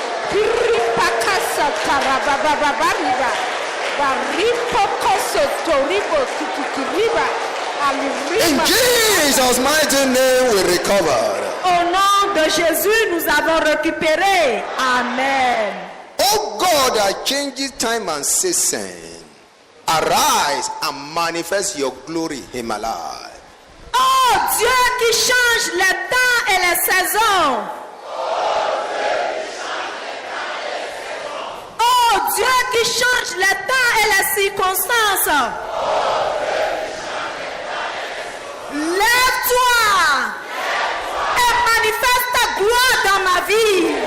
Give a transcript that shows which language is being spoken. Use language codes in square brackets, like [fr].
[en] Piripaka satarabababariba. Baripo kosotoribo kikiriba. In Jesus' mighty name we recovered. [fr] Au nom de Jésus, nous avons récupéré. Amen. [en] Oh God that changes time and season, arise and manifest your glory in my life. [fr] Oh Dieu qui change les temps et les saisons. Oh Dieu qui change les temps et les circonstances. Lève-toi et manifeste ta gloire dans ma vie.